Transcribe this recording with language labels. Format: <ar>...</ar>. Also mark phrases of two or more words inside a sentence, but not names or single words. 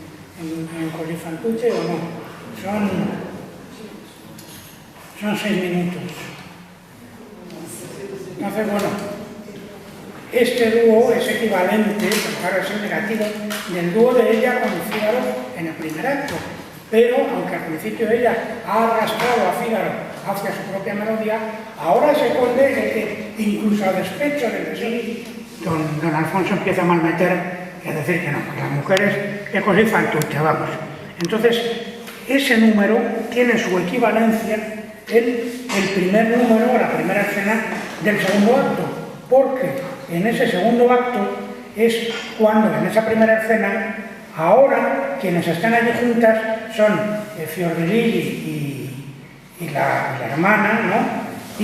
<es>en Così fan tutte o no. Son 6 minutos. Entonces, bueno, este dúo es equivalente, claro, es el negativo, del dúo de ella con Fígaro en el primer acto. Pero, aunque al principio ella ha arrastrado a Fígaro hacia su propia melodía, ahora se esconde el que, incluso a despecho de que sí, don Alfonso empieza a malmeter y a decir que no, que las mujeres que Così fan tutte, vamos. Entonces, ese número tiene su equivalencia en el primer número, la primera escena del segundo acto, porque en ese segundo acto es cuando, en esa primera escena, ahora quienes están allí juntas son Fiordiligi y la hermana, ¿no?</es>